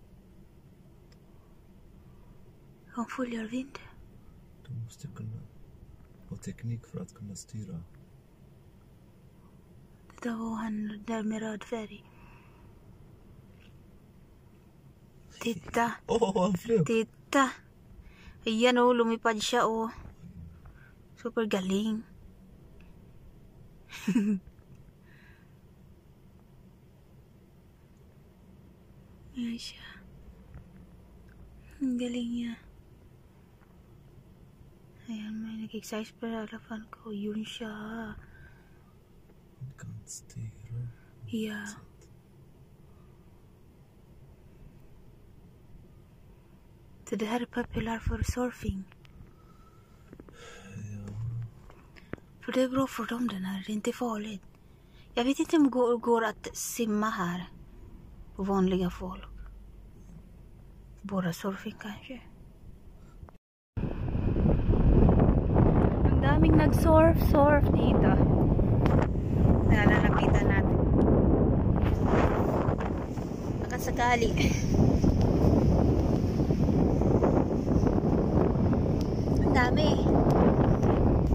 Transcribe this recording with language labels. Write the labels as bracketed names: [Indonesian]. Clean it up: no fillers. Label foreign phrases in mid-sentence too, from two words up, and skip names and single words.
[Swedish] De följer vind. De måste kunna ha teknik för att kunna styra. Det var han där med röd färg. Titta. Han flög. Titta. [Filipino] Ayan lumipad siya Super galing. Ayan siya. Ang galing niya. Ayan, may nag-exercise pa harapan ko. Yun siya. [Swedish] Kan styra. Ja. Så det här är populärt för surfing. Ja. För det är bra för dem den här. Det är inte farligt. Jag vet inte om det går att simma här. På vanliga folk. Bara surfing kanske. [Filipino] Ang daming nag-surf dito. Nalalapitan natin. Nakasakali. Ang dami.